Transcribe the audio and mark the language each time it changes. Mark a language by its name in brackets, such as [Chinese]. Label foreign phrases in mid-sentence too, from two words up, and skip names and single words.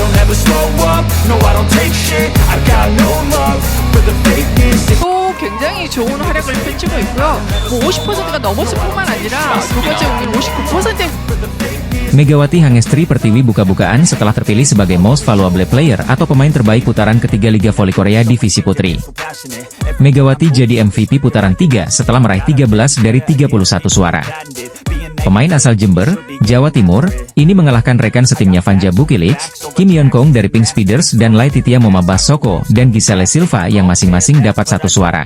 [English] never slow up, no I don't take shit, I got no love for the fakeness. [Korean] 또 굉장히 좋은 활약을 펼치고 있고요. 뭐 50%가 넘었을 뿐만 아니라 두 번째 공인 59%. [Indonesian] Megawati Hangestri Pertiwi buka-bukaan setelah terpilih sebagai [English] Most Valuable Player [Indonesian] atau pemain terbaik putaran ketiga Liga Voli Korea Divisi Putri. Megawati jadi MVP putaran 3 setelah meraih 13 dari 31 suara. Pemain asal Jember, Jawa Timur, ini mengalahkan rekan setimnya Vanja Bukilic, Kim Yeon Kong dari Pink Speeders dan Laetitia Momabas Soko dan Giselle Silva yang masing-masing dapat 1 suara.